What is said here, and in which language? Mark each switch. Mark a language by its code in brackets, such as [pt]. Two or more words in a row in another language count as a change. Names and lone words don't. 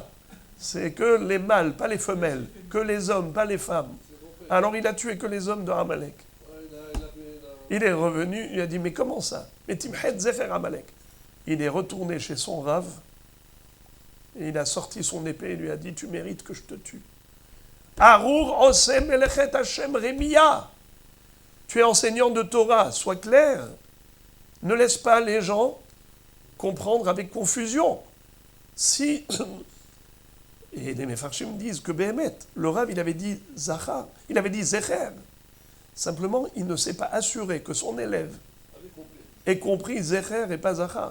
[fr] C'est que les mâles, pas les femelles. Que les hommes, pas les femmes. Alors il a tué que les hommes de Amalek. Il est revenu, il a dit mais comment ça? Mais [he] תמחה את זכר עמלק. [fr] Il est retourné chez son Rav et il a sorti son épée et lui a dit tu mérites que je te tue. [he] ארור עושה מלאכת השם רמיה. [fr] Tu es enseignant de Torah, sois clair. Ne laisse pas les gens comprendre avec confusion. Si, et les Mefarshim disent que Béhémet, le Rav, il avait dit Zachar, il avait dit Zecher. Simplement, il ne s'est pas assuré que son élève ait compris Zecher et pas Zachar.